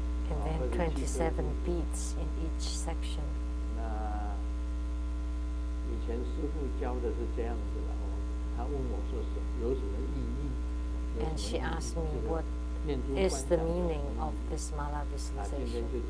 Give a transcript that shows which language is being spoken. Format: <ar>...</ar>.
<en>And then 27 beats in each section.</en> <zh>那以前师父教的是这样子的哦，他问我说有什么意义？</zh> <en>And she asked me what is the meaning of this mala visualization.</en>